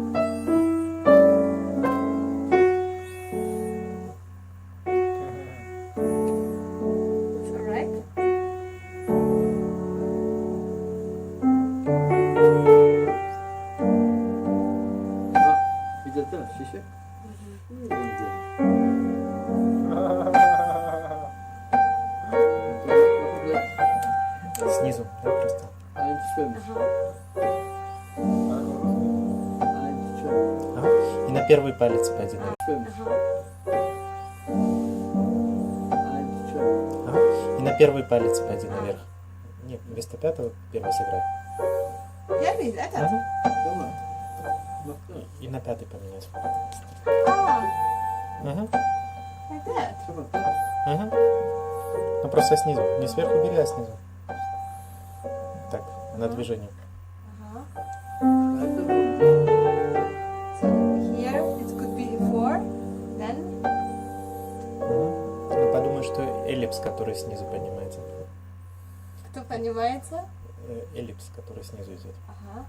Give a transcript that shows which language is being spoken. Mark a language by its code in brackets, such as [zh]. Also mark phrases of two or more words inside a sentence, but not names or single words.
[en] It's all right. [de] Wieder da, siehst du? [ru] снизу. снизу, да, просто. 1,5. Aha. 1,5. Ага. И на первый палец пойди наверх. 5. Aha. 1,5. Ага. И на первый палец пойди наверх. Нет, вместо пятого первый сыграй. [de] Ja, wie ist das? Ага. Guck mal. Mach das. [ru] И на пятый поменять. Ah, Ага. [en] like that. [de] Guck mal, das. [ru] Ага. Ну просто снизу. Не сверху бери, а снизу. Так, на движение. Aha. [de] Weiter runter. [en] So here it could be 4, then Ага. [ru] Ну подумай, что эллипс, который снизу поднимается. кто понимается? Эллипс, который снизу идет. Ага.